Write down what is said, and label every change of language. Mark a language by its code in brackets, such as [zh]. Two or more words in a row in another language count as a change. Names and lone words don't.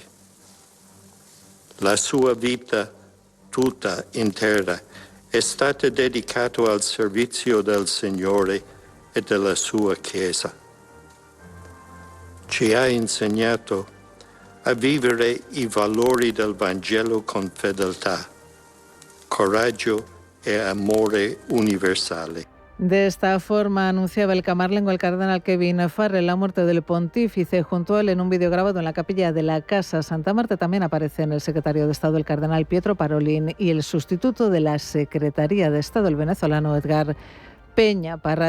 [it] La sua vita tutta intera è stata dedicata al servizio del Signore e della sua Chiesa. Ci ha insegnato a vivere i valori del Vangelo con fedeltà, coraggio e amore universale. [es] De esta forma anunciaba el camarlengo, el cardenal Kevin Farrell, la muerte del pontífice. Junto a él, en un vídeo grabado en la capilla de la Casa Santa Marta, también aparecen el secretario de Estado, el cardenal Pietro Parolin, y el sustituto de la Secretaría de Estado, el venezolano Edgar Peña Parra.